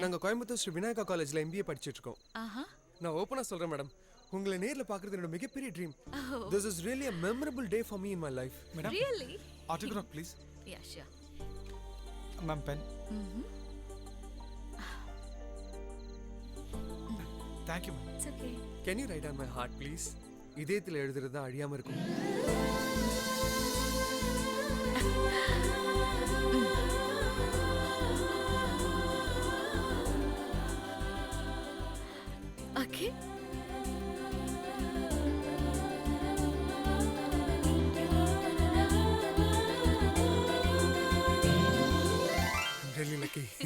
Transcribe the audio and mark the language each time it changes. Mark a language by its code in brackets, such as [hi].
[ta] நாங்க கோயம்புத்தூர் ஸ்ரீ விநாயகா காலேஜ்ல MBA படிச்சிட்டு இருக்கோம். ஆஹா. நான் ஓபனா சொல்றேன் மேடம், உங்களை நேர்ல பார்க்கிறது என்னோட மிகப்பெரிய dream. [en] This is really a memorable day for me in my life. Madam, Really? autograph please. Yeah, sure. Ma'am pen. Thank you ma'am. It's okay. Can you write on my heart please? [ta] இதயத்துல எழுதுறது தான் அழியாம இருக்கும். [en] Okay. I'm really lucky.